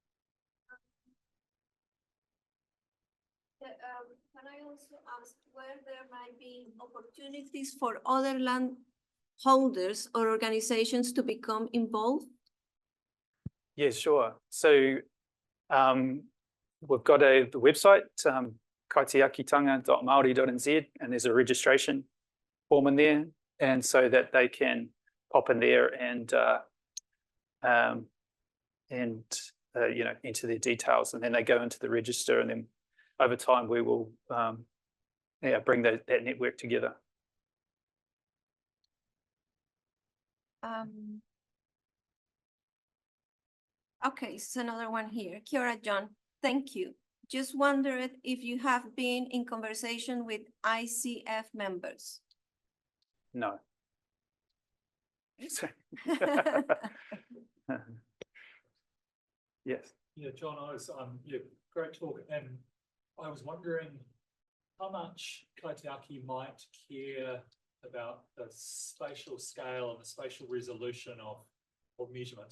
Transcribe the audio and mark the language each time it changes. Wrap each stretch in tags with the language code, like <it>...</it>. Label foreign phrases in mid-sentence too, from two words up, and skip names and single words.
<en>Can I also ask where there might be opportunities for other land holders or organizations to become involved? Yeah, sure. So we've got the website, kaitiakitanga.maori.nz, and there's a registration form in there, and so that they can pop in there and enter their details, and then they go into the register, and then over time we will bring that network together. Okay, so another one here.</en> <mi>Kia ora,</mi> <en>John. Thank you. Just wondered if you have been in conversation with ICF members. No. Yes. Yeah, John, I was great talk, and I was wondering how much Kaitiaki might care about the spatial scale and the spatial resolution of measurements.</en>